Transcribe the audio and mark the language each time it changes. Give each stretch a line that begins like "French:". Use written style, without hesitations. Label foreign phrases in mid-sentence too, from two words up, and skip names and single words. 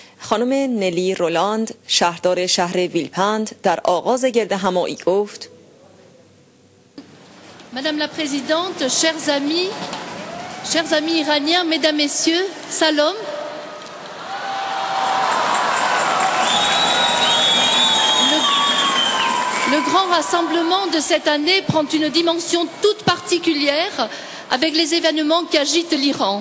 Persian: خانم نلی رولاند شهردار شهر ویلپند در آغاز گردهمایی گفت:
French: Madame la Présidente, chers amis iraniens, Mesdames, Messieurs, Salam. Le grand rassemblement de cette année prend une dimension toute particulière avec les événements qui agitent l'Iran.